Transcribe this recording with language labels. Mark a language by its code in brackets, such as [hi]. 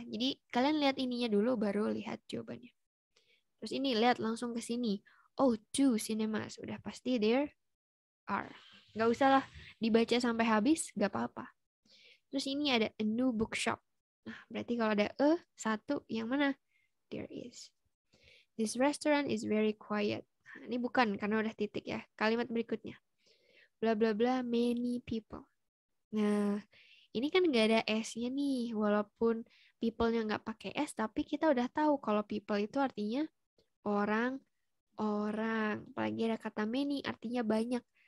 [id] Jadi kalian lihat ininya dulu, baru lihat jawabannya. Terus ini, lihat langsung ke sini. [en] Oh, 2 cinemas. [id] Udah pasti [en] there are. [id] Nggak usah lah dibaca sampai habis, nggak apa-apa. Terus ini ada [en] a new bookshop. [id] Nah, berarti kalau ada satu, yang mana? [en] There is. This restaurant is very quiet. [id] Nah, ini bukan, karena udah titik ya. Kalimat berikutnya. Bla bla bla, [en] many people. [id] Nah, ini kan nggak ada S-nya nih. Walaupun people-nya nggak pakai S, tapi kita udah tahu kalau people itu artinya orang. Apalagi ada kata many, artinya banyak.